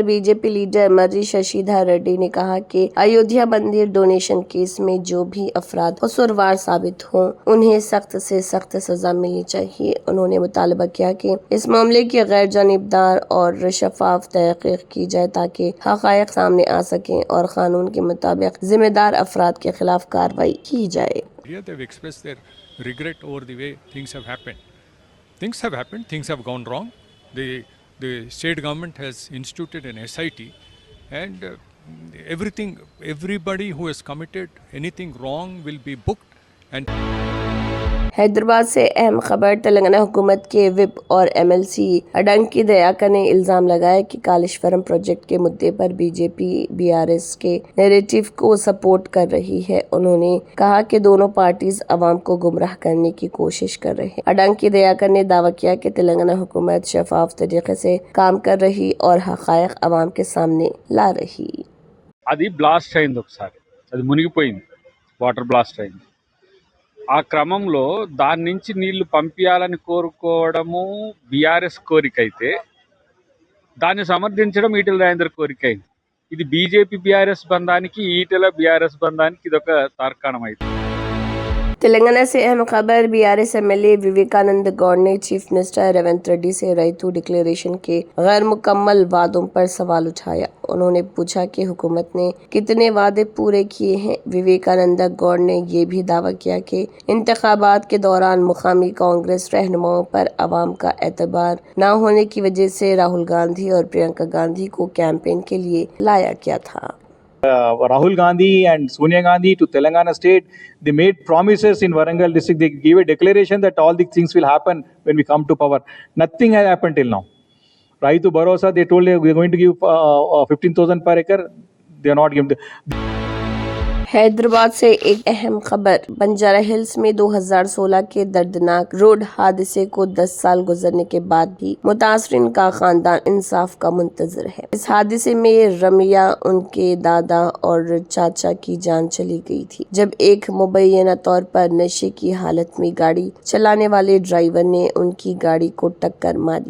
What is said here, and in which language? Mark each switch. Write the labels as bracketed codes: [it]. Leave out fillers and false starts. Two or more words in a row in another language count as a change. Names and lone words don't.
[ur] بی جے پی لیڈر مری ششیدھر ریڈی نے کہا کہ ایودھیا مندر [en] donation case [ur] میں جو بھی افراد قصوروار ثابت ہوں، انہیں سخت سے سخت سزا ملنی چاہیے. انہوں نے مطالبہ کیا کہ اس معاملے کی غیر جانبدار اور شفاف تحقیق کی جائے تاکہ حقائق سامنے آ سکیں اور قانون کے مطابق ذمہ دار افراد کے خلاف کارروائی کی جائے. [en] They've expressed their regret over the way things have happened. Things have happened, things have gone wrong. The state government has instituted an SIT, and everybody who has committed anything wrong will be booked and [ur] حیدرآباد سے اہم خبر. تلنگانہ حکومت کے وپ اور ایم ایل سی اڈنکی دیاکر نے الزام لگایا کہ کالیشورم پروجیکٹ کے مدعے پر بی جے پی بی آر ایس کے نیریٹو کو سپورٹ کر رہی ہے. انہوں نے کہا کہ دونوں پارٹیز عوام کو گمراہ کرنے کی کوشش کر رہے ہیں. اڈنکی دیاکر نے دعویٰ کیا کہ تلنگانہ حکومت شفاف طریقے سے کام کر رہی اور حقائق عوام کے سامنے لا رہی. [te] అది బ్లాస్ట్ అయింది, ఒకసారి అది మునిగిపోయింది, [en] water blast [te] అయింది. ఆ క్రమంలో దాని నుంచి నీళ్లు పంపించాలని కోరుకోవడము బీఆర్ఎస్ కోరిక అయితే, దాన్ని సమర్థించడం ఈటెల రాజేందర్ కోరిక అయింది. ఇది బీజేపీ బీఆర్ఎస్ బంధానికి, ఈటెల బీఆర్ఎస్ బంధానికి ఇదొక తార్కాణం అయింది. [ur] تلنگانہ سے اہم خبر. بی آر ایس ایم ایل اے وویکانند گوڑ نے [en] chief minister [ur] ریونت ریڈی سے رعیتو ڈیکلریشن کے غیر مکمل وعدوں پر سوال اٹھایا. انہوں نے پوچھا کہ حکومت نے کتنے وعدے پورے کیے ہیں. وویکانند گوڑ نے یہ بھی دعویٰ کیا کہ انتخابات کے دوران مقامی کانگریس رہنماؤں پر عوام کا اعتبار نہ ہونے کی وجہ سے راہل گاندھی اور پرینکا گاندھی کو کیمپین کے لیے لایا گیا تھا. [en] Rahul Gandhi and Sonia Gandhi to Telangana state, they made promises in Warangal district. They gave a declaration that all these things will happen when we come to power. Nothing has happened till now. Raitu Bharosa, they told they are going to give 15,000 per acre. They are not giving. [ur] حیدرآباد سے ایک اہم خبر. بنجارہ ہلز میں 2016 کے دردناک روڈ حادثے کو 10 سال گزرنے کے بعد بھی متاثرین کا خاندان انصاف کا منتظر ہے. اس حادثے میں رمیا، ان کے دادا اور چچا کی جان چلی گئی تھی جب ایک مبینہ طور پر نشے کی حالت میں گاڑی چلانے والے ڈرائیور نے ان کی گاڑی کو ٹکر ماری.